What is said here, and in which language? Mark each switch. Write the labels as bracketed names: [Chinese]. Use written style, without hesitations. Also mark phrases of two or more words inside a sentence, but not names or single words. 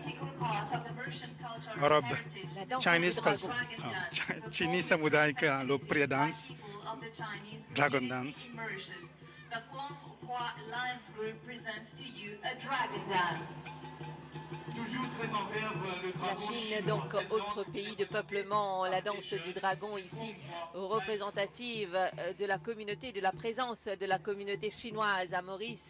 [Hindi] और अब चाइनीज चीनी समुदाय का लोकप्रिय डांस [English] dragon dance. [French] La Chine, donc autre pays de peuplement, la danse du dragon ici, représentative de la communauté, de la présence de la communauté chinoise à Maurice.